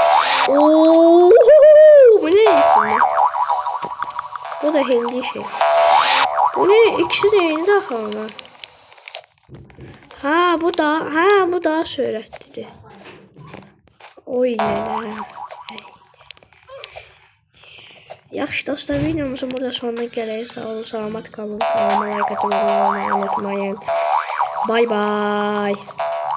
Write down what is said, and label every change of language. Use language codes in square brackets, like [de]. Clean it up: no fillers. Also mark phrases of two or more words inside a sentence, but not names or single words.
[tr] Bu ne isim? Bu da hindi şey. Bu ne? İkisi de hindi akıllı. Bu daha süratlidir. Oy ne? [az] Yaxşı dostlar, videomuzun burada sonuna gələk. Sağ olun, salamat qalın. [tr] Kanalıma like atmayı unutmayın. [en] Bye bye.